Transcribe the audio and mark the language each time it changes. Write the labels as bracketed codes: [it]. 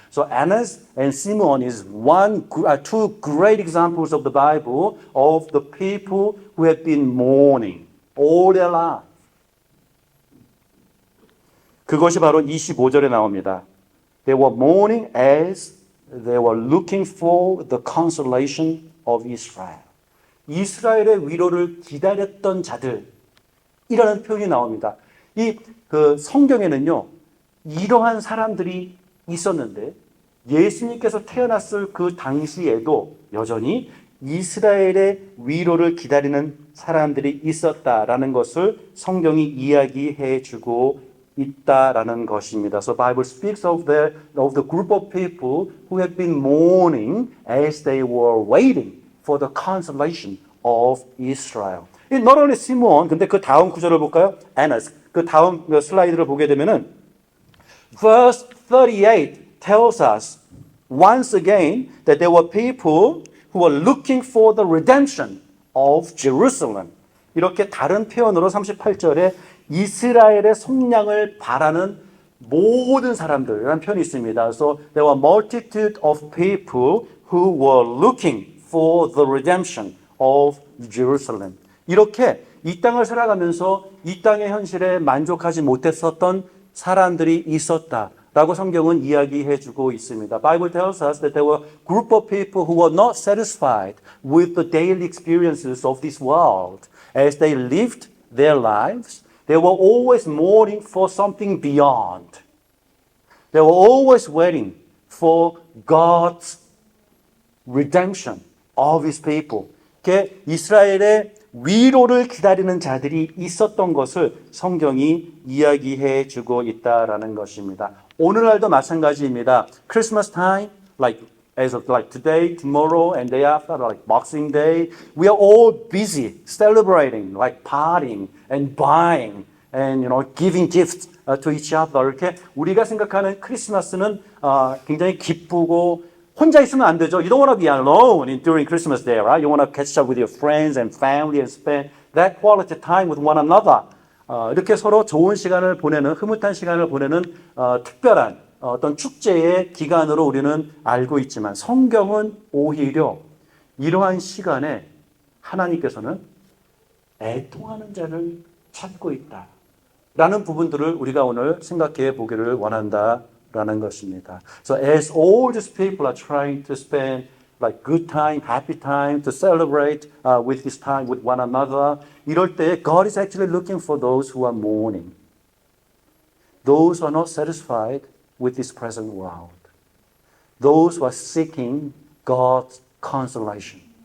[en] So Anna and Simon is two great examples of the Bible of the people who have been mourning all their life. [ko] 그것이 바로 25절에 나옵니다. [en] They were mourning as they were looking for the consolation of Israel. [ko] 이스라엘의 위로를 기다렸던 자들이라는 표현이 나옵니다. 그 성경에는요, 이러한 사람들이 있었는데 예수님께서 태어났을 그 당시에도 여전히 이스라엘의 위로를 기다리는 사람들이 있었다라는 것을 성경이 이야기해 주고 있다라는 것입니다. [en] So Bible speaks of the group of people who have been mourning as they were waiting for the consolation of Israel. Not only Simon, [ko] 근데 그 다음 구절을 볼까요? [en] Annas. [ko] 그 다음 슬라이드를 보게 되면은 [en] verse 38 tells us once again that there were people who were looking for the redemption of Jerusalem. [ko] 이렇게 다른 표현으로 38절에 이스라엘의 속량을 바라는 모든 사람들이라는 표현이 있습니다. [en] So there were multitude of people who were looking for the redemption of Jerusalem. [ko] 이렇게 이 땅을 살아가면서 이 땅의 현실에 만족하지 못했었던 사람들이 있었다라고 성경은 이야기해주고 있습니다. [en] Bible tells us that there were group of people who were not satisfied with the daily experiences of this world. As they lived their lives, they were always mourning for something beyond. They were always waiting for God's redemption of His people. [ko] 이렇게 이스라엘의 위로를 기다리는 자들이 있었던 것을 성경이 이야기해 주고 있다라는 것입니다. 오늘날도 마찬가지입니다. [en] Christmas time, as of today, tomorrow, and day after, like Boxing Day, we are all busy celebrating, like partying and buying and giving gifts to each other. [ko] 이렇게 우리가 생각하는 크리스마스는 굉장히 기쁘고 혼자 있으면 안 되죠. [en] You don't want to be alone during Christmas Day, right? You want to catch up with your friends and family and spend that quality time with one another. [ko] 이렇게 서로 좋은 시간을 보내는, 흐뭇한 시간을 보내는 특별한 어떤 축제의 기간으로 우리는 알고 있지만 성경은 오히려 이러한 시간에 하나님께서는 애통하는 자를 찾고 있다라는 부분들을 우리가 오늘 생각해 보기를 원한다라는 것입니다. [en] So as all these people are trying to spend like good time, happy time, to celebrate with this time with one another, [ko] 이럴 때 [en] God is actually looking for those who are mourning. Those who are not satisfied with this present world. Those who are seeking God's consolation.